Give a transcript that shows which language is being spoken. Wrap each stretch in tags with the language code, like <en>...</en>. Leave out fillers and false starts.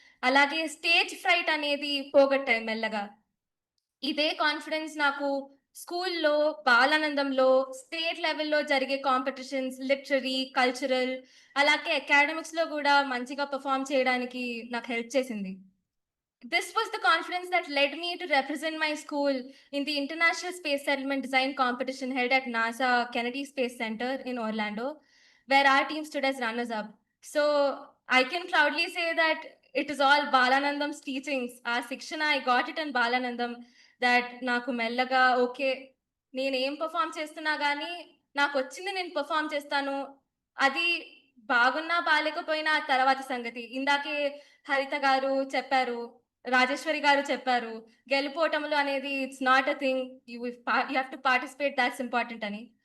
<te>అలాగే stage freight అనేది పోగొట్టాయి మెల్లగా. ఇదే కాన్ఫిడెన్స్ నాకు స్కూల్లో, బాలానందంలో, స్టేట్ లెవెల్లో జరిగే కాంపిటీషన్స్, లిటరరీ, కల్చరల్, అలాగే అకాడమిక్స్లో కూడా మంచిగా పర్ఫామ్ చేయడానికి నాకు హెల్ప్ చేసింది.</te> <en>This was the confidence that led me to represent my school in the International Space Settlement Design Competition held at NASA Kennedy Space Center in Orlando, where our team stood as runners-up. So I can proudly say that it is all Balanandam's teachings. Our Sikshana, I got it in Balanandam.</en> <te>That నాకు మెల్లగా okay, నేను ఏం perform చేస్తున్నా కానీ నాకు వచ్చింది నేను perform చేస్తాను, అది బాగున్నా బాగాలేకపోయినా తర్వాత సంగతి. ఇందాకే హరిత గారు చెప్పారు, రాజేశ్వరి గారు చెప్పారు, గెలుపోవటంలో అనేది</te> <en>it's not a thing, you have to participate, that's important</en> <te>అని.</te>